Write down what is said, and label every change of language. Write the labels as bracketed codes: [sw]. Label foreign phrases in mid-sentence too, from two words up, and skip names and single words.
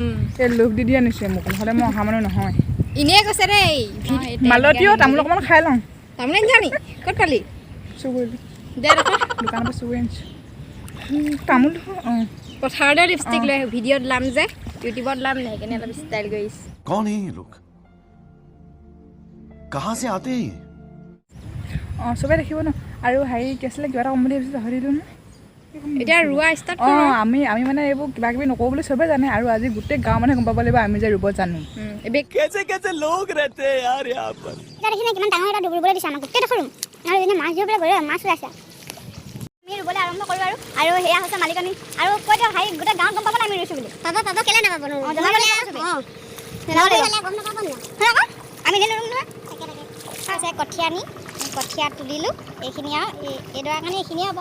[as] এই লোভ দি আনিছে মোক, নহ'লে মই অহা মানুহ নহয়। এনেই কৈছে দেই মালতীও তামোল অকণমান খাই লওঁ। তামোল আনিছা নি? ক'ত পালি? চুৰ কৰিলোঁ, দে দেখোন দোকানৰ পৰা চুৰ কৰি আনিছোঁ তামোল। অঁ পথাৰতে লিপষ্টিক লৈ ভিডিঅ'ত লাম যে, ইউটিউবত লাম নে সেইকাৰণে অলপ ষ্টাইল কৰিছে। [hi] कौन है ये लोग कहाँ से आते हैं [as] অঁ চবেই দেখিব ন। আৰু হেৰি কি আছিলে, কিবা এটা ক'ম বুলি ভাবিছোঁ পাহৰি দিলোঁ নহয়। এতিয়া ৰোৱা ষ্টাৰ্ট অঁ আমি মানে এইবোৰ কিবা কিবি নকৰোঁ বুলি চবেই জানে, আৰু আজি গোটেই গাঁৱৰ মানুহে গম পাব লাগিব আমি যে ৰুব জানো। [hi] कैसे कैसे लोग रहते हैं यार यहाँ पर [as] এতিয়া দেখিনে কিমান ডাঙৰ এটা ডুবুৰিবলৈ দিছে আমাক গোটেইডোখৰ ৰুম। আৰু এনে মাছ ধৰিবলৈ গ'লে মাছ ওলাইছে। আমি ৰুবলৈ আৰম্ভ কৰোঁ আৰু সেয়া হৈছে মালিকনী। আৰু কৈ দিয়ক ভাই, গোটেই গাঁৱত গম পাব না আমি ৰুইছোঁ বুলি। পাব কেলে নাপাব নো? জনাব আমি এনে নুৰুম নহয়। আছে কঠীয়া আনি কঠীয়া তুলিলোঁ, এইখিনি আৰু এইডৰা কাৰণে এইখিনিয়ে হ'ব।